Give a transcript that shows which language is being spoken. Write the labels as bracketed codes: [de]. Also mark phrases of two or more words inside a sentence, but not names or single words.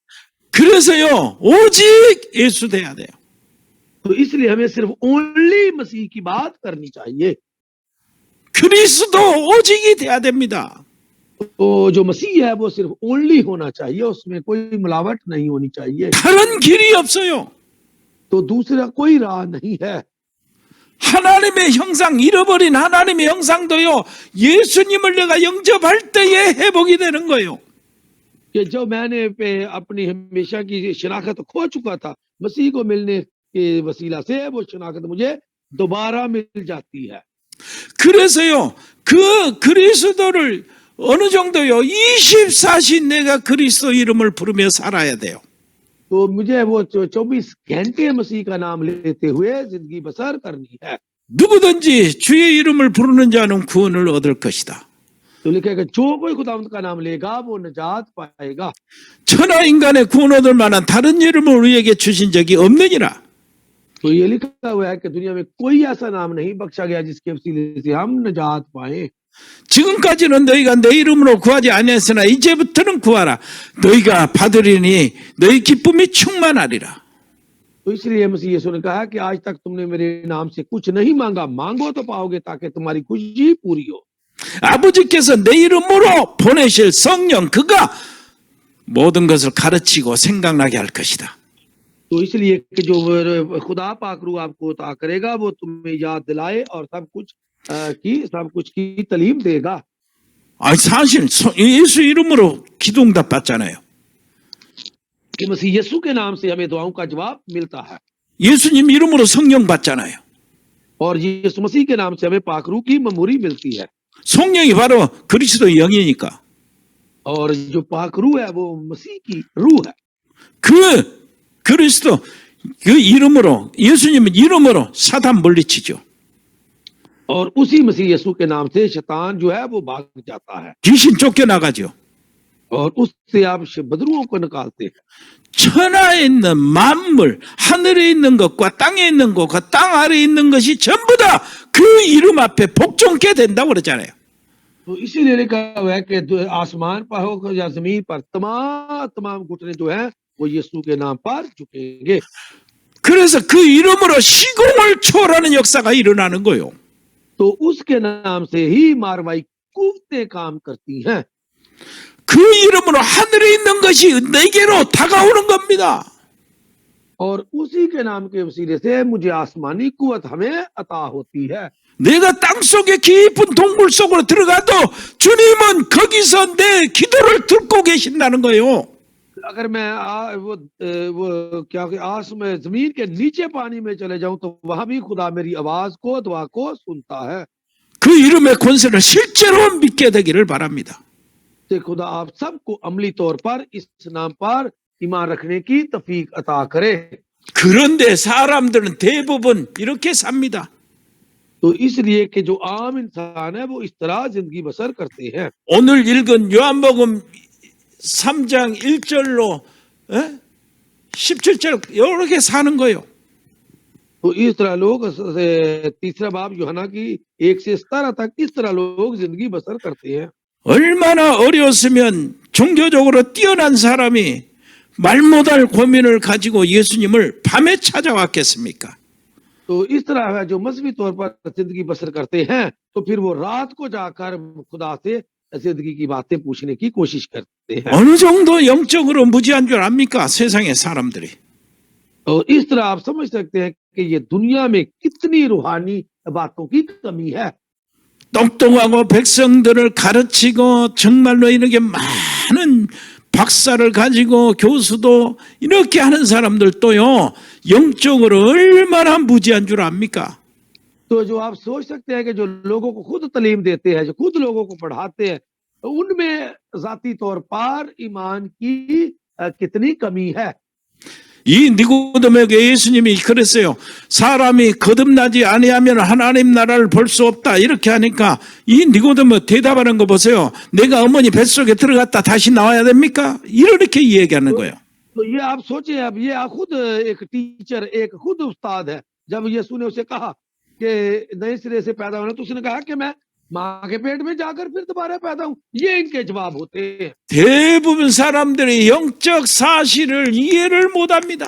[ko] 그래서요, 오직 예수 돼야 돼요. [ur] تو اس لیے ہمیں صرف اونلی مسیح کی بات کرنی چاہیے. [ko] 그리스도 오직이 돼야 됩니다. [ur] تو جو مسیح ہے وہ صرف اونلی ہونا چاہیے، اس میں کوئی ملاوٹ نہیں ہونی چاہیے. [ko] 다른 길이 없어요. [ur] تو دوسرا کوئی راہ نہیں ہے. [ko] 하나님의 형상, 잃어버린 하나님의 형상도요, 예수님을 내가 영접할 때에 회복이 되는 거예요. [ur] کہ جو میں نے پے اپنی ہمیشہ کی شناخت کھو چکا تھا، مسیح کو ملنے کے وسیلہ سے وہ شناخت مجھے دوبارہ مل جاتی ہے. [ko] 그래서요, 그 그리스도를 어느 정도요, 24시 내가 그리스도 이름을 부르며 살아야 돼요. [ur] تو مجھے وہ 24 گھنٹے مسیح کا نام لیتے ہوئے زندگی بسر کرنی ہے. [ko] 누구든지 주의 이름을 부르는 자는 구원을 얻을 것이다. [ur] تو لکھے گا جو کوئی خداوند کا نام لے گا وہ نجات پائے گا. [ko] 천하 인간의 구원 얻을 만한 다른 이름을 우리에게 주신 적이 없느니라. [ur] تو یہ لکھا ہوا ہے کہ دنیا میں کوئی ایسا نام نہیں بخشا گیا جس کے وسیلے سے ہم نجات پائے. [ko] 지금까지는 너희가 내 이름으로 구하지 아니했으나 이제부터는 구하라. 너희가 받으리니 너희 기쁨이 충만하리라. [ur] تو اس لیے مسیح یسوع نے کہا کہ آج تک تم نے میرے نام سے کچھ نہیں مانگا، مانگو تو پاؤ گے تاکہ تمہاری خوشی پوری ہو. [ko] 아버지께서 내 이름으로 보내실 성령, 그가 모든 것을 가르치고 생각나게 할 것이다. [ur] تو اس لیے کہ جو خدا پاک روح آپ کو عطا کرے گا وہ تمہیں یاد دلائے اور سب کچھ کی تعلیم دے گا. [ko] 사실 예수 이름으로 기도응답 받잖아요. [ur] کہ مسیح یسوع کے نام سے ہمیں دعاؤں کا جواب ملتا ہے [ko] 예수님 이름으로 성령 받잖아요. [ur] اور یسوع مسیح کے نام سے ہمیں پاک روح کی معموری ملتی ہے. [ko] 성령이 바로 그리스도의 영이니까. [ur] اور جو پاک روح ہے وہ مسیح کی روح ہے. [ko] 그 그리스도 그 이름으로, 예수님 이름으로 사단 물리치죠. [ur] اور اسی مسیح یسوع کے نام سے شیطان جو ہے وہ بھاگ جاتا ہے [ko] 귀신 쫓겨나가죠. [ur] اور اس سے آپ بدروؤں کو نکالتے ہیں. [ko] 천하에 있는 만물, 하늘에 있는 것과 땅에 있는 것과 땅 아래에 있는 것이 전부 다 그 이름 앞에 복종케 된다고 그러잖아요. [ur] تو اسی لیے لکھا ہوا ہے کہ آسمان پر ہو یا زمین پر تمام گھٹنے جو ہیں وہ یسوع کے نام پر جھکیں گے. [ko] 그래서 그 이름으로 시공을 초월하는 역사가 일어나는 거예요. [ur] تو اس کے نام سے ہی ماروائی قوتیں کام کرتی ہیں. [ko] 그 이름으로 하늘에 있는 것이 내게로 다가오는 겁니다. [ur] اور اسی کے نام کے وسیلے سے مجھے آسمانی قوت ہمیں عطا ہوتی ہے. [ko] 내가 땅속의 깊은 동굴 속으로 들어가도 주님은 거기서 내 기도를 듣고 계신다는 거예요. [ur] اگر میں وہ کیا آس میں زمین کے نیچے پانی میں چلے جاؤں تو وہاں بھی خدا میری آواز کو دعا کو سنتا ہے. [ko] 그 이름의 권세를 실제로 믿게 되기를 바랍니다. [ur] تو خدا آپ سب کو عملی طور پر اس نام پر ایمان رکھنے کی توفیق عطا کرے. [ko] 그런데 사람들은 대부분 이렇게 삽니다. [ur] تو اس لیے کہ جو عام انسان ہے وہ اس طرح زندگی بسر کرتے ہیں. [ko] 오늘 읽은 요한복음 3장 1절로 17절 이렇게 사는 거예요. [ur] تو اس طرح لوگ تیسرا باب یوحنا کی 1 سے 17 تک اس طرح لوگ زندگی بسر کرتے ہیں. [ko] 얼마나 어려웠으면 종교적으로 뛰어난 사람이 말 못할 고민을 가지고 예수님을 밤에 찾아왔겠습니까? [ur] تو اس طرح ہے جو مذہبی طور پر زندگی بسر کرتے ہیں تو پھر وہ رات کو جا کر خدا سے زندگی کی باتیں پوچھنے کی کوشش کرتے ہیں. [ko] 어느 정도 영적으로 무지한 줄 압니까? 세상의 사람들이. [ur] اور اس طرح آپ سمجھ سکتے ہیں کہ یہ دنیا میں کتنی روحانی باتوں کی کمی ہے. [ko] 똑똑하고 백성들을 가르치고 정말로 이렇게 많은 박사를 가지고 교수도 이렇게 하는 사람들도요, 영적으로 얼마나 무지한 줄 압니까? [ur] تو جو آپ سوچ سکتے ہیں کہ جو لوگوں کو خود تعلیم دیتے ہیں، جو خود لوگوں کو پڑھاتے ہیں، تو ان میں ذاتی طور پر ایمان کی کتنی کمی ہے. [ko] 이 니고데모에게 예수님이 그랬어요. 사람이 거듭나지 아니하면 하나님 나라를 볼 수 없다. 이렇게 하니까 이 니고데모 대답하는 거 보세요. 내가 어머니 뱃속에 들어갔다 다시 나와야 됩니까? 이렇게 얘기하는 거예요. [ur] تو یہ آپ سوچیے، اب یہ خود ایک ٹیچر، ایک خود استاد ہے. جب یسوع نے اسے کہا کہ نئے سرے سے پیدا ہونا، تو اس نے کہا کہ میں ماں کے پیٹ میں جا کر پھر دوبارہ پیدا ہوں. یہ ان کے جواب ہوتے ہیں. [ko] 대부분 사람들이 영적 사실을 이해를 못합니다.